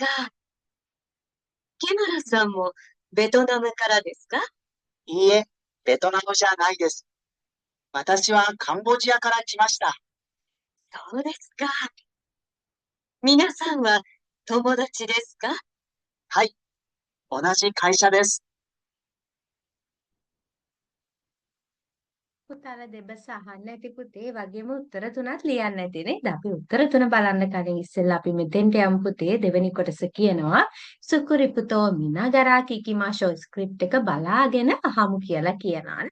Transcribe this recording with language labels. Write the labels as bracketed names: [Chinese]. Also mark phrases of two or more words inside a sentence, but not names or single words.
[Japanese] ケマラさんもベトナムからですか？いいえ、ベトナムじゃないです。私はカンボジアから来ました。そうですか。皆さんは友達ですか？はい。同じ会社です。 [Sinhala] පුතාලා දෙබස අහන්න ඇති පුතේ වගේම උත්තර තුනක් ලියන්න ඇති නේද? අපි උත්තර තුන බලන්න කලින් ඉස්සෙල්ලා අපි මෙතෙන්ට යමු පුතේ. දෙවෙනි කොටස කියනවා [Japanese] スクリプトを見ながら聞きましょう [Sinhala] ස්ක්‍රිප්ට් එක බලාගෙන අහමු කියලා කියනවා.